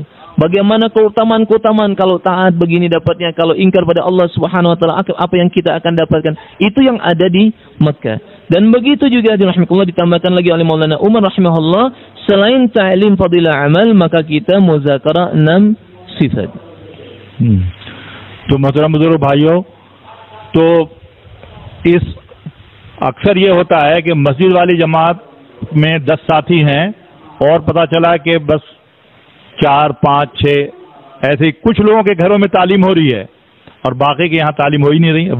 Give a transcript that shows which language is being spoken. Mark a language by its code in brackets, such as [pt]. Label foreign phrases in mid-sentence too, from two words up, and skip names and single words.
[id] Bagaimana keutamaan-keutamaan kalau taat begini dapatnya, kalau ingkar pada Allah [ar] سبحانه وتعالى [id] apa yang kita akan dapatkan. Itu yang ada di Makkah. Dan begitu juga dirahmatullah, ditambahkan lagi oleh Maulana Umar rahimahullah, selain ta'lim fadilah amal, maka kita muzakarah 6 sifat. [hi] तो मोहतरम बुजुर्ग भाइयों, तो इस अक्सर ये होता है कि मस्जिद वाली जमात में 10 साथी हैं और पता चला कि बस 4, 5, 6 ऐसे कुछ लोगों के घरों में तालीम हो रही है और बाकी के यहाँ तालीम हो ही नहीं रही।